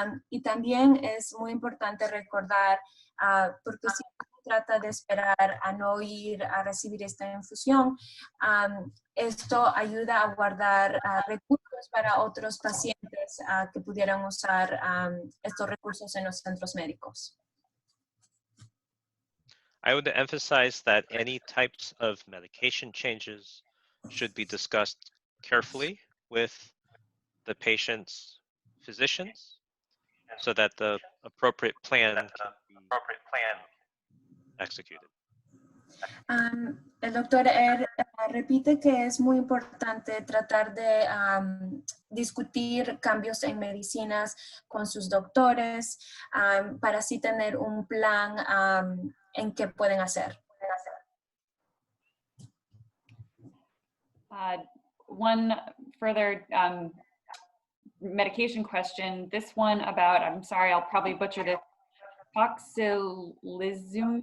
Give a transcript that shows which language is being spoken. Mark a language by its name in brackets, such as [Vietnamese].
[Spanish] Y también es muy importante recordar, porque si trata de esperar a no ir a recibir esta infusión, esto ayuda a guardar recursos para otros pacientes que pudieran usar estos recursos en los centros médicos. [English] I would emphasize that any types of medication changes should be discussed carefully with the patient's physicians so that the appropriate plan can be executed. [Spanish] El doctor repite que es muy importante tratar de discutir cambios en medicinas con sus doctores para así tener un plan en qué pueden hacer. [English] One further medication question, this one about, I'm sorry, I'll probably butcher this, tocilizumab?